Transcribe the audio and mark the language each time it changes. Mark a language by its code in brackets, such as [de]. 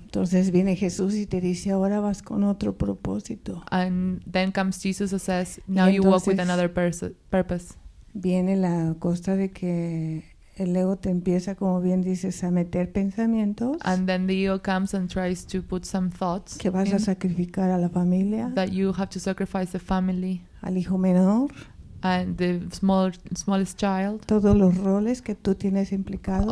[es] Entonces viene Jesús y te dice, ahora vas con otro propósito. [en] And then comes Jesus and says, now you walk with another purpose. [es] Viene la cosa de que el ego te empieza, como bien dices, a meter pensamientos. [en] And then the ego comes and tries to put some thoughts. [es] Que vas a sacrificar a la familia. [en] That you have to sacrifice the family. [es] Al hijo menor. [en] And the smallest child. [es] Todos los roles que tú tienes implicados.